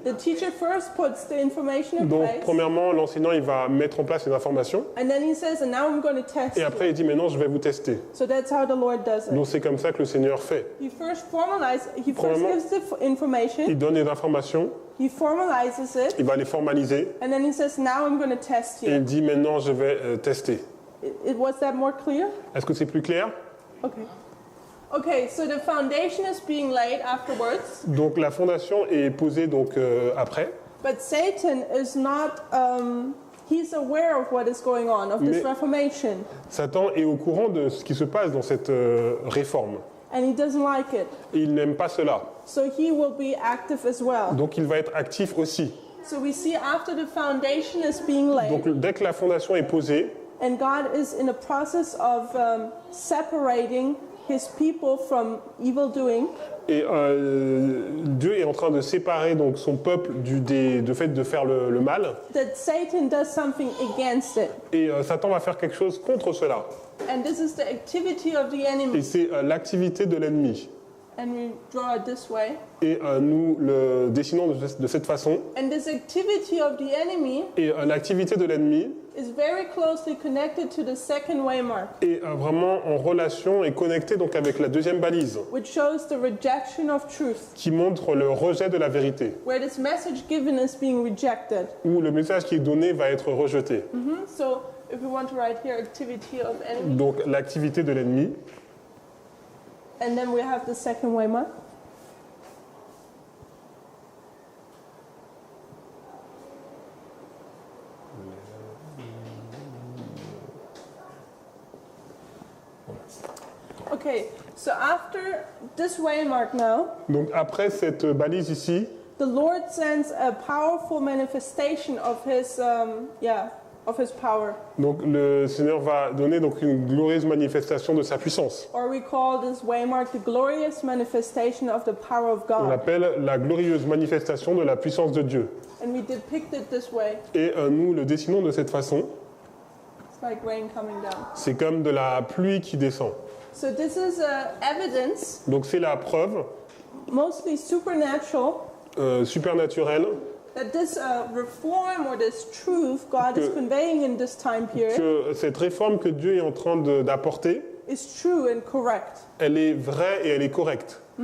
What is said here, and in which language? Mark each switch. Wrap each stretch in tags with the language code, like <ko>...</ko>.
<en>The teacher first puts the information in</en> <fr>Donc</fr> <en>place,</en> <fr>premièrement, l'enseignant il va mettre en place les informations,</fr> <en>and then he says, and now I'm going to test</en> <fr>et</fr> <en>you.</en> <fr>après il dit maintenant je vais vous tester.</fr> <en>So that's how the Lord does it.</en> <fr>Donc c'est comme ça que le Seigneur fait.</fr> <en>He first gives</en> <fr>Premièrement,</fr> <en>the information,</en> <fr>Il donne les informations,</fr> <en>he formalizes it,</en> <fr>il va les formaliser,</fr> <en>and then he says, now I'm going to test</en> <fr>et</fr> <en>you.</en> <fr>il dit maintenant je vais tester.</fr> <en>Was that more clear?</en> <fr>Est-ce que c'est plus clair?</fr> <en>Okay. Okay, so the foundation is being laid afterwards,</en> <fr>Donc la fondation est posée donc après,</fr> <en>but Satan is not, he's aware of what is going on, of this</en> <fr>Mais-</fr> <en>reformation,</en> <fr>Satan est au courant de ce qui se passe dans cette réforme.</fr> <en>and he doesn't like it.</en> <fr>Et il n'aime pas cela.</fr> <en>So he will be active as well.</en> <fr>Donc il va être actif aussi.</fr> <en>So we see after the foundation is being laid,</en> <fr>Donc dès que la fondation est posée,</fr> <en>and God is in a process of separating his people from evil doing,</en> <fr>et Dieu est en train de séparer donc son peuple du fait de faire le mal,</fr> <en>that Satan does something against it.</en> <fr>et Satan va faire quelque chose contre cela.</fr> <en>And this is the activity of the</en> <fr>Et</fr> <en>enemy.</en> <fr>c'est l'activité de l'ennemi.</fr> <en>And we draw it this way.</en> <fr>Et nous le dessinons de cette façon.</fr> <en>And this activity of the enemy</en> <fr>Et l'activité de l'ennemi</fr> <en>is very closely connected to the second waymark,</en> <fr>est vraiment en relation et connectée donc avec la deuxième balise,</fr> <en>which shows the rejection of truth,</en> <fr>qui montre le rejet de la vérité,</fr> <en>where this message given is being rejected.</en> <fr>où le message qui est donné va être rejeté.</fr> <en>So if we want to write here activity of enemy,</en> <fr>Donc l'activité de l'ennemi,</fr> <en>and then we have the second waymark. Okay, so after this waymark now,</en> <fr>donc après cette balise ici,</fr> <en>the Lord sends a powerful manifestation of his, of his power.</en> <fr>donc le Seigneur va donner donc une glorieuse manifestation de sa puissance.</fr> <en>Or we call this waymark the glorious manifestation of the power of</en> <fr>On</fr> <en>God.</en> <fr>l'appelle la glorieuse manifestation de la puissance de Dieu.</fr> <en>And we depict it this way.</en> <fr>Et nous le dessinons de cette façon.</fr> <en>It's like rain coming down.</en> <fr>C'est comme de la pluie qui descend.</fr> <en>So this is evidence,</en> <fr>Donc c'est la preuve</fr> <en>mostly supernatural,</en> <fr>supernaturelle</fr> <en>that this reform or this truth God is</en> <fr>Que-</fr> <en>conveying in this time period</en> <fr>que cette réforme que Dieu est en train d'apporter,</fr> <en>is true and correct.</en> <fr>elle est vraie et elle est correcte.</fr>